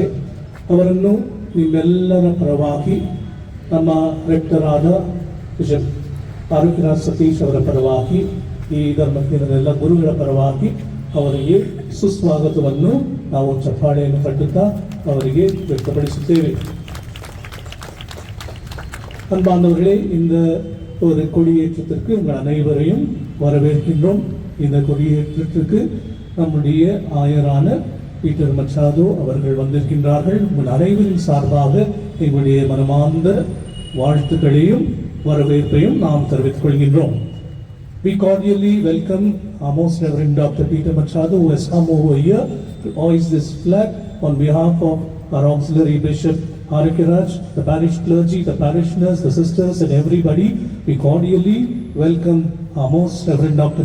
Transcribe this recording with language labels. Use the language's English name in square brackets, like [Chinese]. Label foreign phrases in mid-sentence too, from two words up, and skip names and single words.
[Kannada] ಅವರನ್ನು ನಿಮ್ಮೆಲ್ಲರ ಪರವಾಗಿ ನಮ್ಮ ರೆಕ್ಟರಾದ ಬಿಷಪ್ ಆರೋಗ್ಯರಾಜ್ ಸತೀಶ್ ಅವರ ಪರವಾಗಿ ಈ ಧರ್ಮಜ್ಞರೆಲ್ಲ ಗುರುಗಳ ಪರವಾಗಿ ಅವರಿಗೆ ಸುಸ್ವಾಗತವನ್ನು ನಾವು ಚಪ್ಪಾಳೆಯನ್ನು ಕಟ್ಟುತ್ತಾ ಅವರಿಗೆ ವ್ಯಕ್ತಪಡಿಸುತ್ತೇವೆ. [Tamil] அன்பானவர்களே, இந்த ஒரு கொடியேற்றத்திற்கு உங்கள் அனைவரையும் வரவேற்கின்றோம். இந்த கொடியேற்றத்திற்கு நம்முடைய ஆயரான பீட்டர் மச்சாதோ அவர்கள் வந்திருக்கின்றார்கள். உங்கள் அனைவரின் சார்பாக எங்களுடைய மனமார்ந்த வாழ்த்துக்களையும் வரவேற்பையும் நாம் தெரிவித்துக் கொள்கின்றோம். [English] We cordially welcome our most Reverend Dr. Peter Machado, who has come over here to hoist this flag on behalf of our auxiliary bishop Harikiraj, the parish clergy, the parishioners, the sisters and everybody. We cordially welcome our most Reverend Dr.